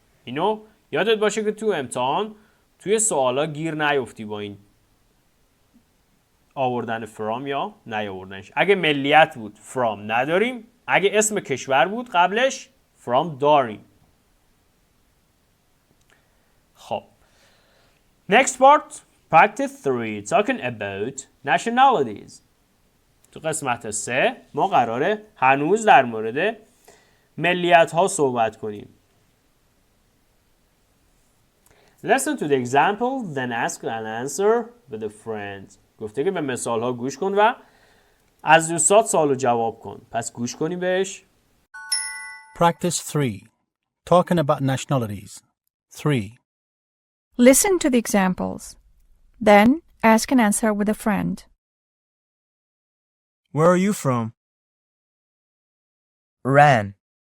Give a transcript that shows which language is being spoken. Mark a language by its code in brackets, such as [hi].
[fa] اینو یادت باشه که تو امتحان توی سوالا گیر نیفتی با این آوردن from یا نیاوردنش. اگه ملیت بود from نداریم. اگه اسم کشور بود قبلش from داریم. [en] خب next part practice 3 talking about nationalities. [fa] تو قسمت 3 ما قراره هنوز در مورد ملیت ها صحبت کنیم. [en] Listen to the example then ask and answer with a friend. [fa] گفته که به مثال ها گوش کن و از دوستات سوال و جواب کن. پس گوش کنی بهش. [en] Practice 3. Talking about nationalities. 3. Listen to the examples. Then ask and answer with a friend. Where are you from? Iran.